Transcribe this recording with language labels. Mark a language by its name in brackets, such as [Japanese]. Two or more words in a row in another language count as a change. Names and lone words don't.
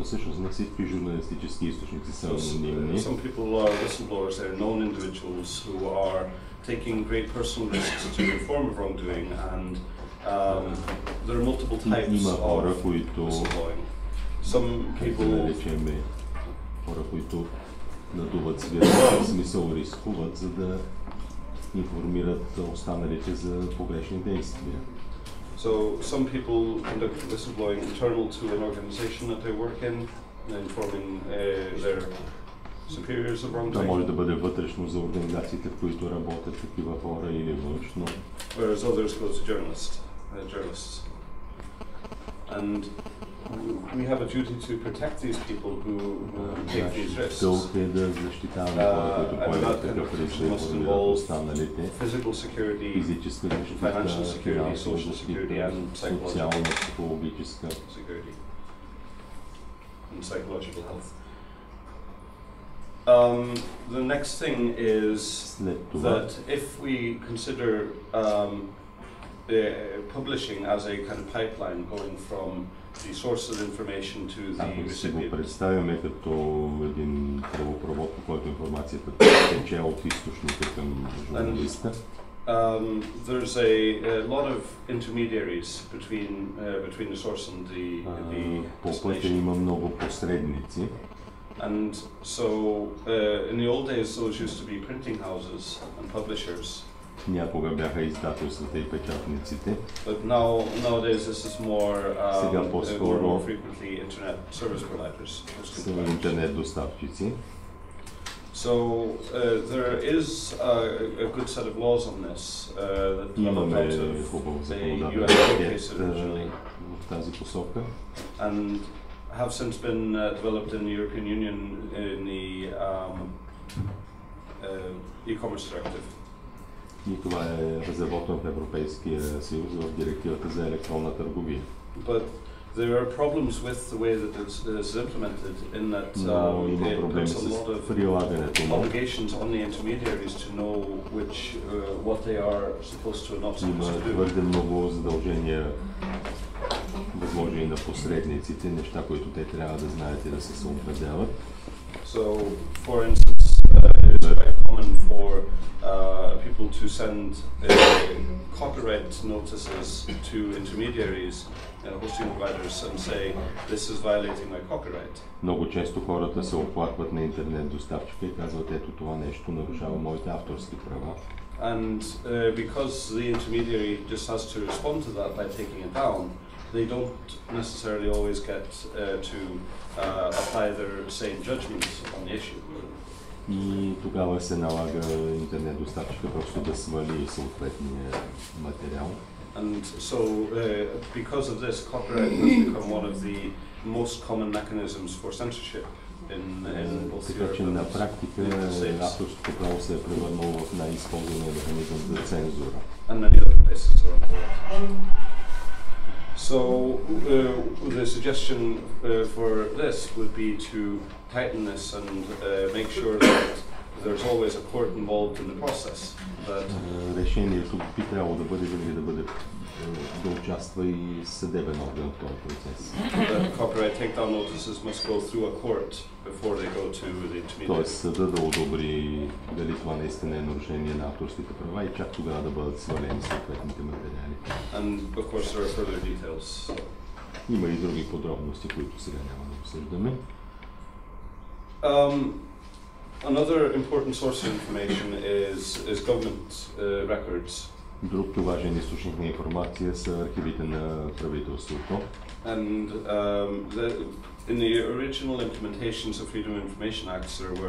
[English] Some people are whistleblowers. They're known individuals who are taking great personal risks to inform of wrongdoing, and there are multiple types of whistleblowing. Some people [Bulgarian] информират останалите за погрешни действия. [English] So some people conduct whistleblowing internal to an organization that they work in, informing their superiors of wrongdoing. [Bulgarian] Това може да бъде вътрешно за организациите, в които работят такива хора, или външно. [English] Whereas others go to journalists. And we have a duty to protect these people who take these risks. And that kind of protection must involve physical security, financial security, social security, and psychological security, and psychological health. The next thing is that if we consider publishing as a kind of pipeline going from the source of information to the recipient. [Bulgarian] Представяме като един тръбопровод, по който информацията тече от източника към журналиста. [English] There's a lot of intermediaries between the source and the destination. [Bulgarian] Има много посредници. [English] And so in the old days those used to be printing houses and publishers. [Bulgarian] Някога бяха издателствата и печатниците. [English] But nowadays this is more frequently internet service providers. [Bulgarian] Интернет доставчици. [English] So there is a good set of laws on this that developed out of the US case originally, and have since been developed in the European Union in the e-commerce directive. [Bulgarian] И това е разработено в Европейския съюз в директивата за електронна търговия. [English] But there are problems with the way that it is implemented in that it puts a lot of obligations on the intermediaries to know what they are supposed to or not supposed to do. [Bulgarian] Има твърде много задължения, възложени на посредниците, неща, които те трябва да знаят и да се съобразяват. [English] So, for instance, it's quite common for people people to send copyright notices to intermediaries, hosting providers, and say, this is violating my copyright. [Bulgarian] Много често хората се оплакват на интернет доставчика и казват, ето това нещо нарушава моите авторски права. [English] And because the intermediary just has to respond to that by taking it down, they don't necessarily always get to apply their same judgments on the issue. [Bulgarian] И тогава се налага интернет доставчика просто да свали съответния материал. [English] And so, because of this, copyright has become one of the most common mechanisms for censorship in both Europe and [Bulgarian] на практика авторското право се е превърнало в най-използвания механизъм за цензура. [English] And many other places around the world. So the suggestion for this would be to tighten this and make sure that there's always a court involved in the process. [Bulgarian] Решението би трябвало да бъде винаги да участва и съдебен орган в този процес. [English] The copyright takedown notices must go through a court before they go to the intermediary. [Bulgarian] Тоест съда да одобри дали това наистина е нарушение на авторските права и чак тогава да бъдат свалени съответните материали. [English] And of course there are further details. [Bulgarian] Има и други подробности, които сега няма да обсъждаме. [English] Another important source of information is government records. [Bulgarian] Друг важен източник на информация са архивите на правителството. [English] And in the original implementations of Freedom of Information Acts there were